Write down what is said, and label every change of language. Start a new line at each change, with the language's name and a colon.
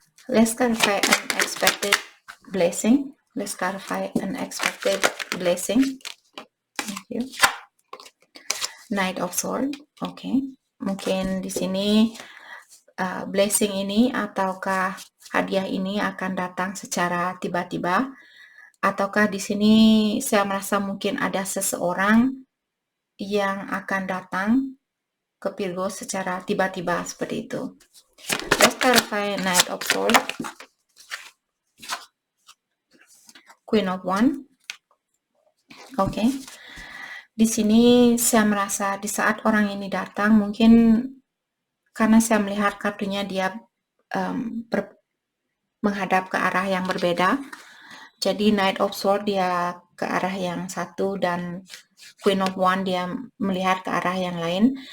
English: Let's clarify unexpected blessing. Let's clarify unexpected blessing. Thank you. Knight of Sword. Oke.
Indonesian: Mungkin di sini blessing ini ataukah hadiah ini akan datang secara tiba-tiba, ataukah di sini saya merasa mungkin ada seseorang yang akan datang ke Virgo secara tiba-tiba seperti itu.
English: Let's clarify Knight of Swords, Queen of Wands.
Indonesian: Oke. Di sini saya merasa di saat orang ini datang, mungkin karena saya melihat kartunya dia menghadap ke arah yang berbeda. Jadi Knight of Swords dia ke arah yang satu dan Queen of Wands dia melihat ke arah yang lain.